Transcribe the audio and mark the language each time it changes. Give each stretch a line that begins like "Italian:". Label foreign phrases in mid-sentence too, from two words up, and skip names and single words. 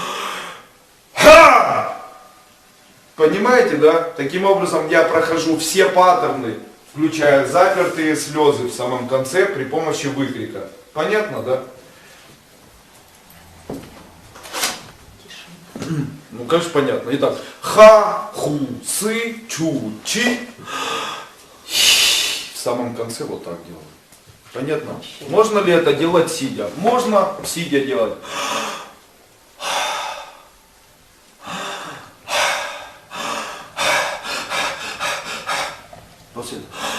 Russian: Ха! Понимаете, да? Таким образом я прохожу все паттерны, включая запертые слезы в самом конце при помощи выкрика. Понятно, да? Ну, конечно, понятно. Итак, ха, ху, сы, чу, чи. В самом конце вот так делаю. Понятно? Можно ли это делать сидя? Можно сидя делать. После этого.